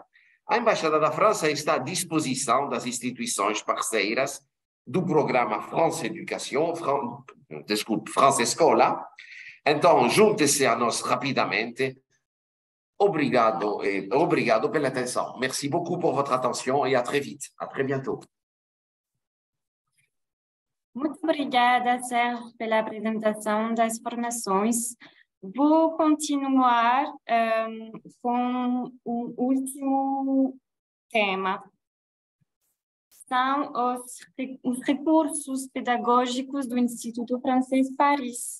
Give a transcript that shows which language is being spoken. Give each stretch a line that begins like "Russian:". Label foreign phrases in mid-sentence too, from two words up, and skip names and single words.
Portuguese: A Embaixada da França está à disposição das instituições parceiras do programa France Education, France Escola. Então, junte-se a nós rapidamente. Obrigado pela atenção.
French: Merci beaucoup pour votre attention et à très vite. À très bientôt.
Portuguese: Muito obrigada, Sérgio, pela apresentação das informações. Vou continuar com o último tema. São os recursos pedagógicos do Instituto Francês Paris.